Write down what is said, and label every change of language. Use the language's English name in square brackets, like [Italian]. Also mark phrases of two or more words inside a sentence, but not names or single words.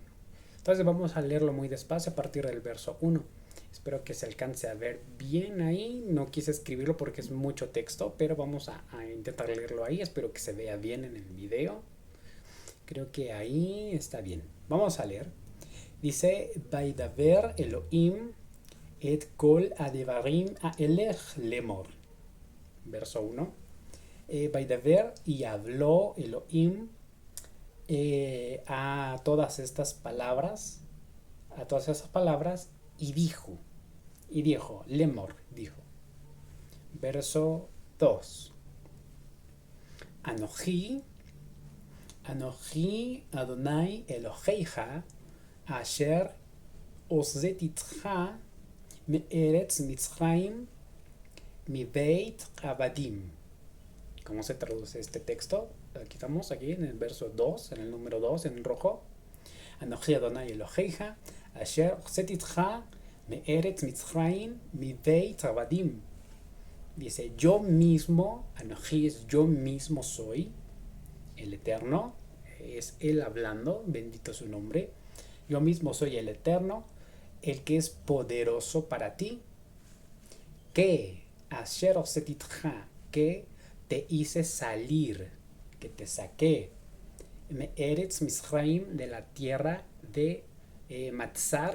[Spanish] Entonces vamos a leerlo muy despacio a partir del verso 1. Espero que se alcance a ver bien ahí. No quise escribirlo porque es mucho texto, pero vamos a intentar leerlo ahí. Espero que se vea bien en el video. Creo que ahí está bien. Vamos a leer. Dice: [Hebrew] וידבר אלהים את כל הדברים האלה לאמר. [Spanish] Verso 1. Vaidaber, y habló Elohim a todas esas palabras, y dijo, lemor, dijo. Verso 2. [Hebrew] אנכי אדני אלהיך אשר הוצאתיך מארץ מצרים מבית עבדים. [Spanish] ¿Cómo se traduce este texto? Aquí estamos, aquí en el verso 2, en el número 2, en rojo. [Hebrew] אנכי אדני אלהיך אשר הוצאתיך מארץ מצרים מבית עבדים. [Spanish] Dice, yo mismo, Anoji es yo mismo soy, el Eterno, es Él hablando, bendito su nombre. Yo mismo soy el Eterno, el que es poderoso para ti, que [Hebrew] אשר הוצאתיך, [Spanish] que te hice salir, que te saqué, [Hebrew] מארץ מצרים, [Spanish] de la tierra de Matzar.